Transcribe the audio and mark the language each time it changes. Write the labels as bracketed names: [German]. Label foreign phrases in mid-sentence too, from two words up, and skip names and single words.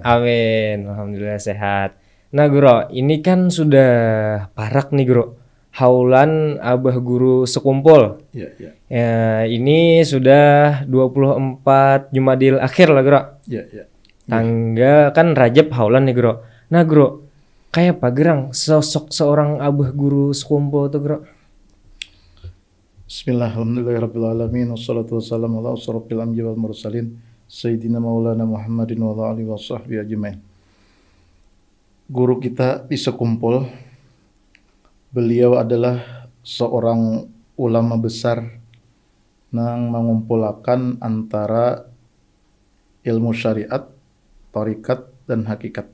[Banjar] Amin, alhamdulillah sehat. Nah Guru, ini kan sudah parak nih Guru, haulan Abah Guru sekumpul. Ya, ya. Ya, ini sudah 24 Jumadil akhir lah Guru. Ya, ya. Tangga kan Rajab haulan nih Guru. Nah Guru, kayak apa gerang sosok seorang Abah Guru sekumpul tuh Guru? [Arabic] بسم الله الحمد لله رب العالمين. والصلاة والسلام على أشرف الأنبياء والمرسلين سيدنا مولانا محمد وعلى آله وصحبه أجمعين. [Indonesian] Guru kita di sekumpul, beliau adalah seorang ulama besar yang mengumpulkan antara ilmu syariat, tarikat, dan hakikat.